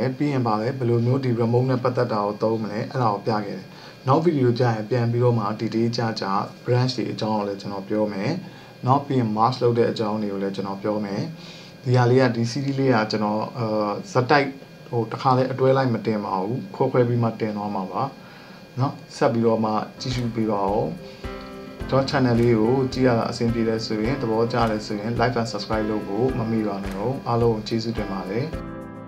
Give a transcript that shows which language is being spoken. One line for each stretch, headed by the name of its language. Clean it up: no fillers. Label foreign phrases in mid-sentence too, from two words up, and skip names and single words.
Burmese: ပြီးရင်ပါလေဘယ်လိုမျိုးဒီ remote နဲ့ပတ်သက်တာကိုသုံးမလဲအဲ့ဒါကိုပြခဲ့တယ်နောက်ဗီဒီယိုကြာရင်ပြန်ပြီးတော့မှ detail ကြ branch တွေအကြောင်းကိုလည်းကျွန်တော်ပြောမယ်နောက်ပြီးရင် mask လုပ်တဲ့အကြောင်းတွေကိုလည်းကျွန်တော်ပြောမယ်ဒီဟာလေးကဒီ CD လေးကကျွန်တော်ဇက်တိုက်ဟိုတစ်ခါလဲအတွဲလိုက်မတင်ပါဘူးခွဲပြီးမှတင်သွားမှာပါနော်ဆက်ပြီးတော့မှကြည့်ရှုပေးပါဦးကျွန်တော် channel လေးကိုကြည့်ရတာအဆင်ပြေတယ်ဆိုရင်သဘောကျတယ်ဆိုရင်
English: like and subscribe
Burmese: လုပ်ဖို့မမေ့ပါနဲ့အားလုံးကျေးဇူးတင်ပါတယ်